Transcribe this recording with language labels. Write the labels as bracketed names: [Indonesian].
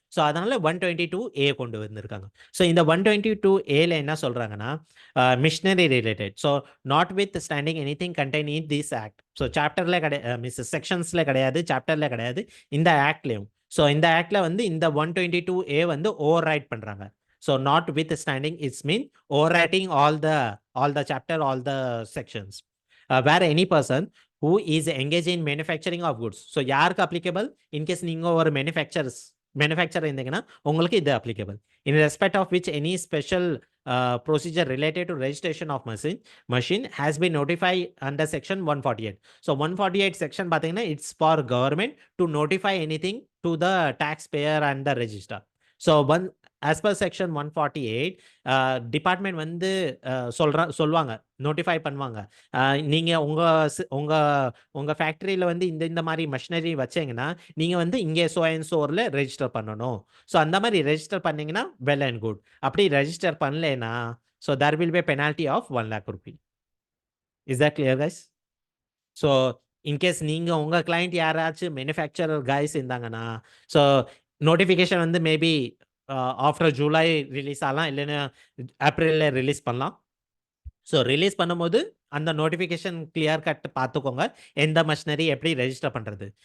[Tamil] So அதனால 122A கொண்டு வந்திருக்காங்க. ஸோ இந்த 122Aல என்ன சொல்கிறாங்கன்னா machinery related. [English] So notwithstanding anything contain in this act. [Tamil] So சாப்டரில் கிடையாது, செக்ஷன்ஸில் கிடையாது, சாப்டரில் கிடையாது, இந்த ஆக்ட்லேயும். ஸோ இந்த ஆக்டில் வந்து இந்த 122A வந்து ஓவர் ரைட் பண்ணுறாங்க. [English] So notwithstanding, it's mean overwriting all the chapter, all the sections. Where any person who is engaged in manufacturing of goods. So [Tamil] யாருக்கு [English] applicable? [Tamil] In case நீங்க ஒரு manufacturer இருந்தீங்கன்னா உங்களுக்கு இது applicable. [English] In respect of which any special procedure related to registration of machine has been notified under section 148. So 148 section பார்த்தீங்கன்னா it's for government to notify anything to the taxpayer and the register. So as per section 148 [Tamil] department வந்து சொல்லுவாங்க, notify பண்ணுவாங்க. நீங்க உங்க உங்க உங்க ஃபேக்டரியில வந்து இந்த மாதிரி மிஷினரி வச்சீங்கன்னா நீங்க வந்து இங்கே சோ அண்ட் சோர்ல ரெஜிஸ்டர் பண்ணணும். ஸோ அந்த மாதிரி ரெஜிஸ்டர் பண்ணீங்கன்னா வெல் அண்ட் குட். அப்படி ரெஜிஸ்டர் பண்ணலைன்னா [English] So there will be a penalty of 1 lakh rupee. Is that clear, guys? [Tamil] So in case நீங்க உங்க கிளைண்ட் யாராச்சும் மேனுஃபேக்சரர் கைஸ் இருந்தாங்கன்னா ஸோ நோட்டிஃபிகேஷன் வந்து மேபி ஆஃப்டர் ஜூலை ரிலீஸ் ஆகலாம், இல்லைன்னா ஏப்ரல்ல ரிலீஸ் பண்ணலாம். ஸோ ரிலீஸ் பண்ணும்போது அந்த நோட்டிஃபிகேஷன் கிளியர் கட் பார்த்துக்கோங்க, எந்த மிஷினரி எப்படி ரெஜிஸ்டர் பண்ணுறது.